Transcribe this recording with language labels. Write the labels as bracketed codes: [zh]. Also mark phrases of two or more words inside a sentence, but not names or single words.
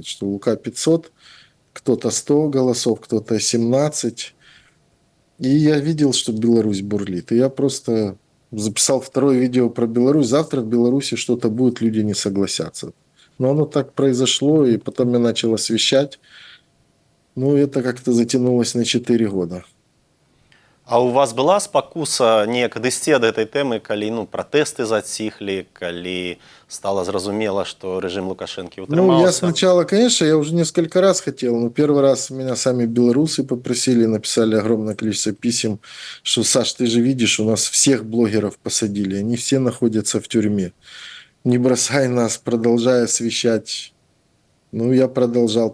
[ru] Что Лука 500, кто-то 100 голосов, кто-то 17. И я видел, что Беларусь бурлит. И я просто записал второе видео про Беларусь. Завтра в Беларуси что-то будет, люди не согласятся. Но оно так произошло, и потом я начал освещать. Ну, это как-то затянулось на 4 года. [be] А у вас была спакуса неяк адысці ад гэтай тэмы, калі пратэсты заціхлі, калі стала зразумела, што рэжым Лукашэнкі [ru] Ну, я [be] утрымаўся? [ru] сначала, конечно, я уже несколько раз хотел, но первый раз меня сами белорусы попросили, написали огромное количество писем, что, Саш, ты же видишь, у нас всех блогеров посадили, они все находятся в тюрьме. Не бросай нас, продолжай освещать. Ну, я продолжал.